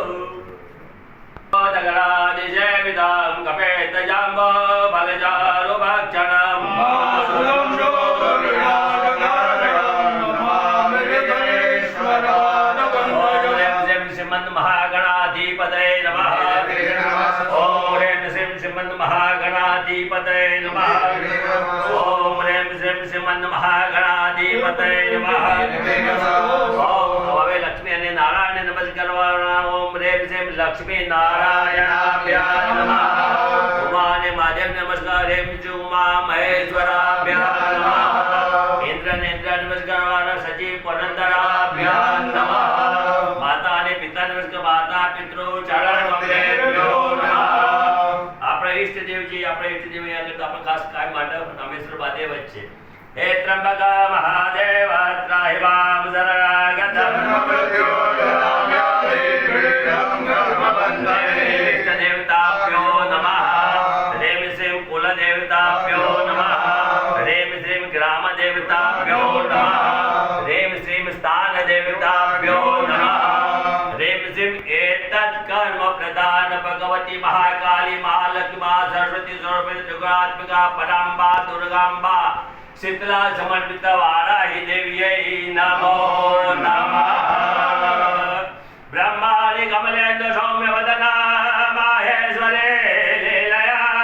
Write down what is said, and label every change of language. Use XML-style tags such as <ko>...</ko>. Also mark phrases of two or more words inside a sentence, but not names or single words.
<sa>दगडादिसेवितां कपेतजाम्बो फलचारुभक्षणम् महागणाधिपतये नमः। ओम ह्रीं श्रीं श्रीमन्महागणाधिपतये नमः। ओम ह्रीं श्रीं श्रीमन्महागणाधिपतये नमः।</sa> <gu>ओम હવે લક્ષ્મી અને નારાયણ નમસ્કાર કરવાના.</gu> <sa>ઓમ ह्रीं श्रीं લક્ષ્મી નારાયણાભ્યા નમઃ.</sa> <gu>ઉમા અને મહાદેવ નમસ્કાર.</gu> <sa>ह्रीं श्रीं ઉમા મહેશ્વરાભ્યા નમઃ.</sa> <gu>ઇન્દ્ર ને ઇન્દ્ર નમસ્કાર કરવાના.</gu> <sa>સજીવ પુરંદરાભ્યા નમઃ.</sa> <gu>માતા અને પિતા નમસ્કાર.</gu> <sa>માતા પિતૃ ચરણ કમલેભ્યો નમઃ.</sa> <gu>આપણે ઈષ્ટદેવજી આપણે ઈષ્ટદેવી આગળ તો આપણે ખાસ કાય માટે રામેશ્વર મહાદેવ જ છે.</gu> <sa>હે ત્રંબક મહાદેવ ત્રાહિ વામ શરણાગતમ ઈષ્ટદેવતાભ્યો નમઃ. હ્રીં શ્રીં કુલદેવતાભ્યો નમઃ. હ્રીં શ્રીં ગ્રામદેવતાભ્યો નમઃ. હ્રીં શ્રીં સ્થાનદેવતાભ્યો નમઃ. ह्रीं श्रीं एतत् कर्म प्रदान भगवती महाकाली महालक्ष्मी महासरस्वती सर्वभूत त्रिगुणात्मिका पराम्बा दुर्गाम्बा शीतला समर्पित वाराही देव्यै नमो नमः. ब्रह्माणि कमलेन्द्र सौम्य वदना माहेश्वरे लीलया</sa>